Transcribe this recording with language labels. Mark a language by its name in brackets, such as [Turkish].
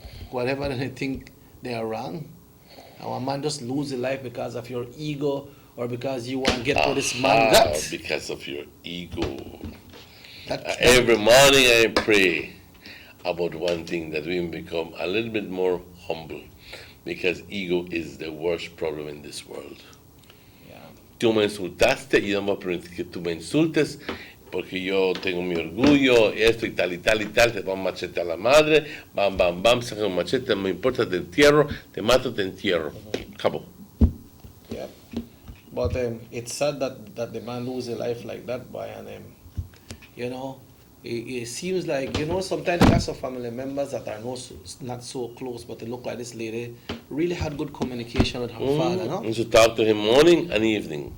[English] Whatever they think they are wrong. Our man just lose his life because of your ego or because you want to get what this man got. Because of your ego. Every morning I pray about one thing, that we become a little bit more humble, because ego is the worst problem in this world. [Spanish] Tú me insultaste y yo no voy a permitir que tú me insultes, porque yo tengo mi orgullo, esto y tal, te van a machetear a la madre, bam, saca un machete, no me importa, te entierro, te mato, te entierro. Acabó. [English] Yeah. But it's sad that the man lose a life like that, boy, and you know, it seems like, you know, sometimes there are some family members that are not so close, but they look like this lady really had good communication with her father, no? And to talk to him morning and evening.